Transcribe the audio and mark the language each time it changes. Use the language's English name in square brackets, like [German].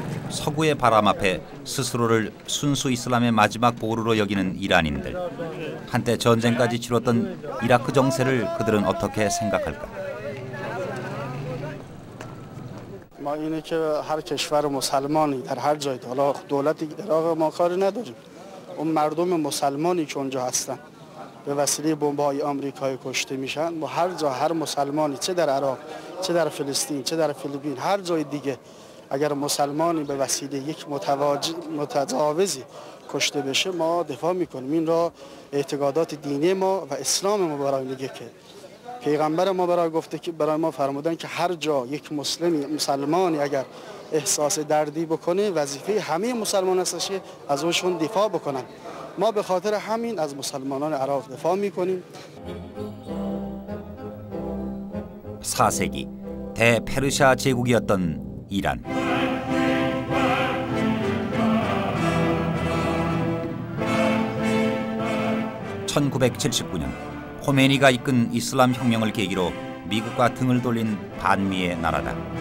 [Korean] 서구의 바람 앞에 스스로를 순수 이슬람의 마지막 보루로 여기는 이란인들. 한때 전쟁까지 치렀던 이라크 정세를 그들은 어떻게 생각할까? [Persian] ما اینه که هر کشور مسلمانی در هر جای حالا دولت عراق ما کاری نداریم، اون مردم مسلمانی که اونجا هستن به وسیله بمب‌های آمریکایی کشته میشن، با هر جا هر مسلمانی چه در عراق چه در فلسطین چه در فیلیپین هر جای دیگه اگر مسلمانی به وسیله یک متجاوزی کشته بشه ما دفاع میکنیم. این را اعتقادات دینی ما و اسلام ما برای میگه که پیغمبر ما برای گفته که برای ما فرمودن که هر جا یک مسلمانی اگر احساس دردی بکنه وظیفه همه مسلمان است که از اونشون دفاع بکنن. ما به خاطر همین از مسلمانان عراق دفاع میکنیم. [Korean] 4세기 대페르시아 제국이었던 이란. (1979년) 호메니가 이끈 이슬람 혁명을 계기로 미국과 등을 돌린 반미의 나라다.